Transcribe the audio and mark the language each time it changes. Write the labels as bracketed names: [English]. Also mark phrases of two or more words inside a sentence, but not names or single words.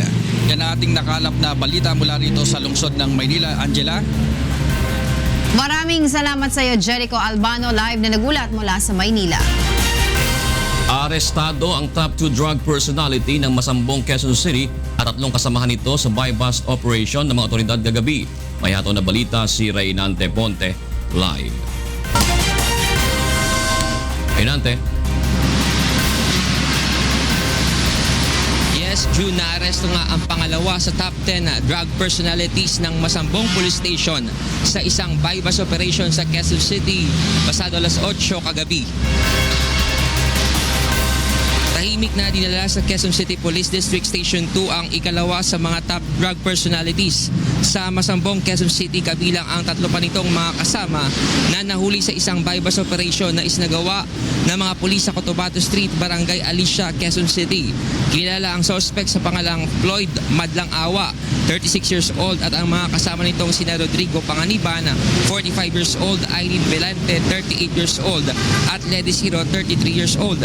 [Filipino] Yan ang ating nakalap na balita mula rito sa lungsod ng Maynila. Angela? Maraming salamat sa iyo, Jericho Albano, live na nagulat mula sa Maynila. Arestado ang [English] top 2 drug personality [Filipino] ng Masambong, Quezon City at 3 kasamahan nito sa [English] buy-bust operation [Filipino] ng mga otoridad kagabi. May hatol na balita si Reynante Ponte, live. Reynante. June, naaresto nga ang pangalawa sa [English] top 10 drug personalities [Filipino] ng Masambong Police Station sa isang [English] buy-bust operation [Filipino] sa Quezon City pasado alas 8 kagabi. Tahimik na dinala sa Quezon City Police District Station 2 ang ikalawa sa mga [English] top drug personalities [Filipino] sa Masambong, Quezon City, kabilang ang 3 pa nitong mga kasama na nahuli sa isang [English] buy-bust operation [Filipino] na isinagawa ng mga pulis sa Cotabato Street, Barangay Alicia, Quezon City. Kilala ang suspect sa pangalang Floyd Madlang Awa, 36 [English] years old, [Filipino] at ang mga kasama nitong sina Rodrigo Panganiban, 45 [English] years old, [Filipino] Irene Belante, 38 [English] years old, [Filipino] at Lady Ciro, 33 [English] years old.